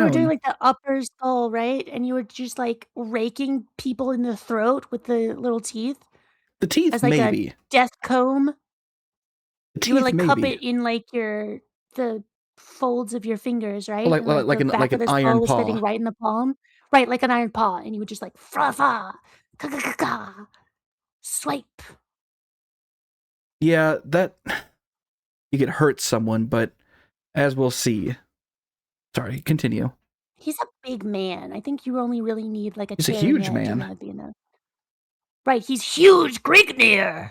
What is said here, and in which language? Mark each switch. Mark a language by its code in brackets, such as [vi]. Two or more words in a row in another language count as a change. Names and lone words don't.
[en] you were doing, like, the upper skull, right? And you were just, like, raking people in the throat with the little teeth? The teeth, As, like, maybe. a death comb? You would Teeth, like cup maybe. it in like the folds of your fingers, right? Like And like like the an back like of an the skull iron was fitting paw. right in the palm. Right, like an iron paw, and you would just like fra fa, ka ka ka ka, swipe. Yeah, that you could hurt someone, but as we'll see. Sorry, continue. He's a big man. I think you only really need like a He's a tearing huge edge, and man. that would be enough. Right, he's huge, Grignir.